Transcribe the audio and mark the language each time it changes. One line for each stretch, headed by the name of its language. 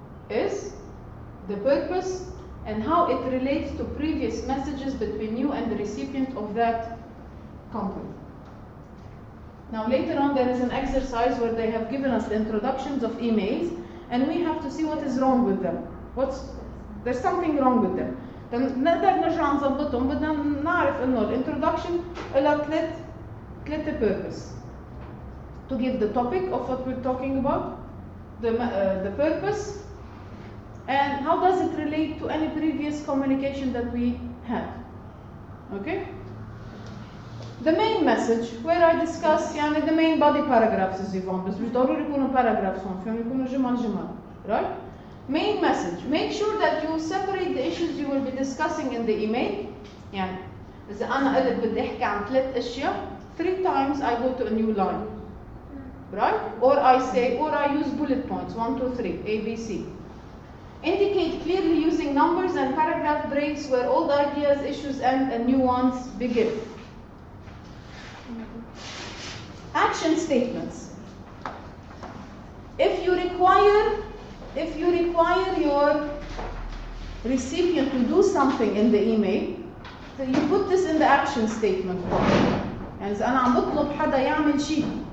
English: is the purpose and how it relates to previous messages between you and the recipient of that company. Now later on there is an exercise where they have given us the introductions of emails and we have to see what is wrong with them. There's something wrong with them.
Arabic: نقدر نرجع نظبطهم. بدنا نعرف انه الانترودكشن لها ثلاث purpose.
English: To give the topic of what we're talking about, the purpose, and how does it relate to any previous communication that we had. Okay? The main message where I discuss
Arabic: يعني
English: the main body paragraphs is
Arabic: يفهم بس مش ضروري يكونوا
English: paragraphs
Arabic: هون فيهم يكونوا جمل
English: right? Main message. Make sure that you separate the issues you will be discussing in the email.
Arabic: يعني إذا أنا قلت بدي أحكي عن 3 أشياء
English: 3 times I go to a new line. Right? Or I use bullet points 1, 2, 3 A, B, C. Indicate clearly using numbers and paragraph breaks where old ideas, issues end and new ones begin. Action statements. If you require your recipient to do something in the email, so you put this in the action statement part.
Arabic: يعني إذا أنا عم بطلب حدا يعمل شيء.